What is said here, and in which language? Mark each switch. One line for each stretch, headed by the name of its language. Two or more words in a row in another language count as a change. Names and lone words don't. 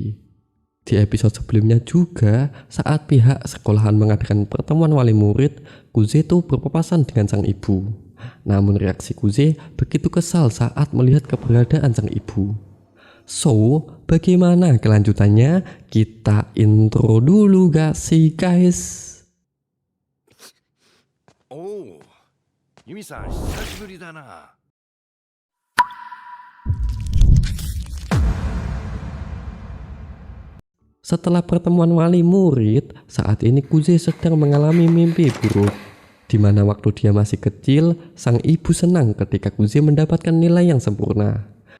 Indonesian: Di episode sebelumnya juga, saat pihak sekolahan mengadakan pertemuan wali murid, Kuze tuh berpapasan dengan sang ibu. Namun reaksi Kuze begitu kesal saat melihat keberadaan sang ibu. So, bagaimana kelanjutannya? Kita intro dulu gak sih guys?
Japanese: Oh, Yumi-san, 久しぶりだな。
Indonesian: Setelah pertemuan wali murid, saat ini Kuze sedang mengalami mimpi buruk. Di mana waktu dia masih kecil, sang ibu senang ketika Kuze mendapatkan nilai yang sempurna.